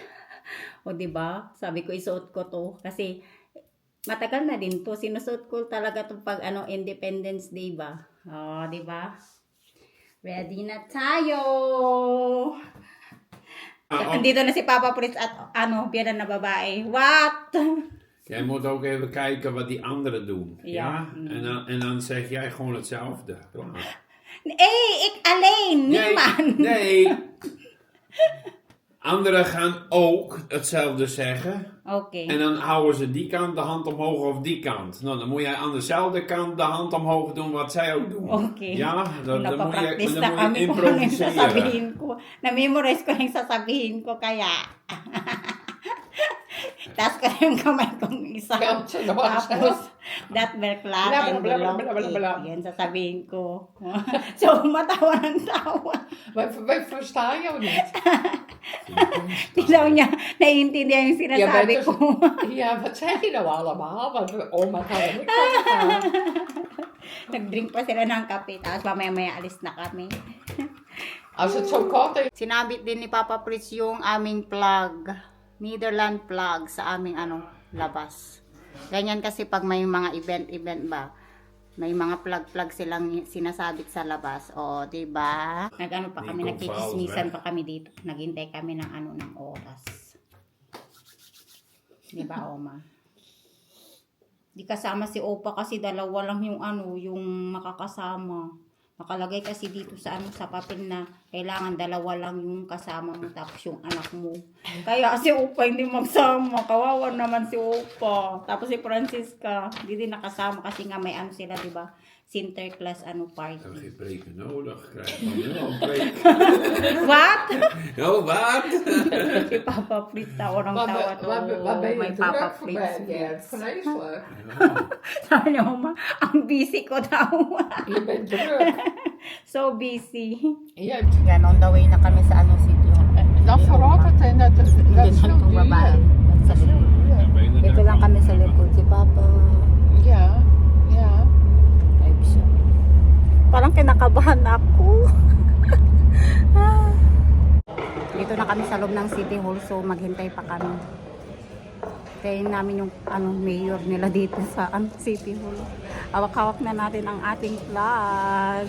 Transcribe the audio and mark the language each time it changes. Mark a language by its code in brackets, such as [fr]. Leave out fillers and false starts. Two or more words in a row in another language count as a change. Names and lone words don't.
[tl] O, diba? Sabi ko, isuot ko to. Kasi, matagal na din to. Sinusuot ko talaga to pag Independence Day ba? O, diba? Ready na tayo! Andito na si Papa Fritz at biyanan na babae. [en] What? [nl] Jij moet ook even kijken wat die anderen doen. Ja. En dan zeg jij gewoon hetzelfde. Klaar. Ik alleen, niemand. Nee. Anderen gaan ook hetzelfde zeggen. Oké. En dan houden ze die kant de hand omhoog of die kant. Nou, dan moet jij aan dezelfde kant de hand omhoog doen wat zij ook doen. Oké. Ja, dan moet [tl] Napapractice [nl] je [tl] na kami kung ano yung [nl] improviseren. [tl] sasabihin ko. Na-memorize ko na yung sasabihin ko kaya. Taas ko na yung kamay kong isa. Tapos, that berklat and below it. Yan sasabihin ko. So, matawa ng tawa. [nl] Wij verstaan jou niet. [tl] Tilaw niya, naiintindihan yung sinasabi [nl] bent [tl] ko. [nl] Ja, wat zeg je nou allemaal? Want oma kan er niks van verstaan. [tl] Nag-drink pa sila ng kape. Tapos mamaya-maya alis na kami. [nl] Als het zo koud is. [tl] Sinabit din ni Papa Fritz yung aming plug. Netherland plug sa aming labas. Ganyan kasi pag may mga event ba, may mga plug silang sinasabit sa labas. O, diba? Nag-ano pa kami, nagkikismisan pa kami dito. Naghintay kami ng oras. Diba, Oma? Di kasama si Opa kasi dalawa lang yung makakasama. Nakalagay kasi dito sa sa papel na kailangan dalawa lang yung kasama mo tapos yung anak mo. Kaya si Opa hindi magsama. Kawawa naman si Opa. Tapos si Francisca, hindi din nakasama kasi nga may sila, di ba? Sinterklaas [nl] Ik heb [tl] party. [nl] geen preken nodig. Ik krijg van nu al een preek. [en] What? [nl] Oh, wat? [tl] Si Papa Fritz tawa ng tawa to. [nl] Waar ben [tl] May [nl] je [tl] Papa [nl] druk voorbij, [tl] Fritz. [nl] Gert? Vreselijk. [tl] Sabi niya, Oma, ang busy ko daw. [nl] Je bent druk. [en] So busy. [nl] Je hebt [tl] Yan, [en] on the way [tl] na kami sa ano city. [nl] dat verandert en dat is zo duur. [tl] Sa likod. Dito lang kami sa likod. Si Papa. [nl] Ja, ja. [tl] Live siya. Parang kinakabahan ako. Dito na kami sa loob ng City Hall, so maghintay pa kami. Kaya namin yung mayor nila dito sa City Hall. Hawak-hawak na natin ang ating flag.